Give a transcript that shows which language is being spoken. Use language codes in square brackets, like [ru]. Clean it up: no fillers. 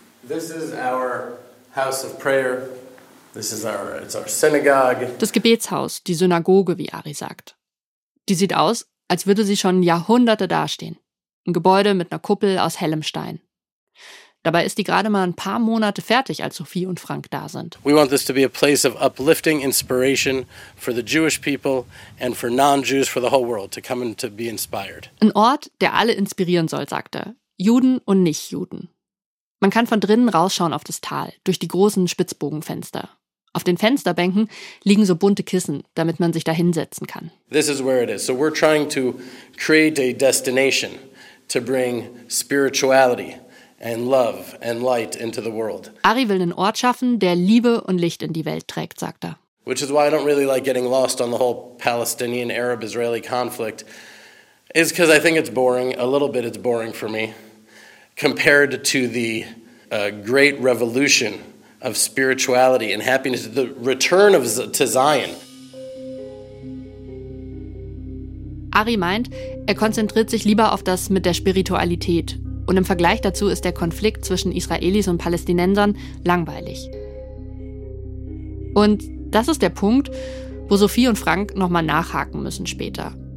[en] This is our house of prayer. This is our, it's our synagogue. [de] Das Gebetshaus, die Synagoge, wie Ari sagt. Die sieht aus, als würde sie schon Jahrhunderte dastehen. Ein Gebäude mit einer Kuppel aus hellem Stein. Dabei ist die gerade mal ein paar Monate fertig, als Sophie und Frank da sind. [en] We want this to be a place of uplifting inspiration for the Jewish people and for non-Jews, for the whole world, to come and to be inspired. [de] Ein Ort, der alle inspirieren soll, sagt er. Juden und Nicht-Juden. Man kann von drinnen rausschauen auf das Tal, durch die großen Spitzbogenfenster. Auf den Fensterbänken liegen so bunte Kissen, damit man sich da hinsetzen kann. [en] This is where it is. So we're trying to create a destination to bring spirituality and love and light into the world. [de] Ari will einen Ort schaffen, der Liebe und Licht in die Welt trägt, sagt er. [en] Which is why I don't really like getting lost on the whole Palestinian Arab Israeli conflict is cuz I think it's boring, a little bit it's boring for me compared to the great revolution of spirituality and happiness, the return of to Zion. [de] Ari meint, er konzentriert sich lieber auf das mit der Spiritualität. Und im Vergleich dazu ist der Konflikt zwischen Israelis und Palästinensern langweilig. Und das ist der Punkt, wo Sophie und Frank nochmal nachhaken müssen später.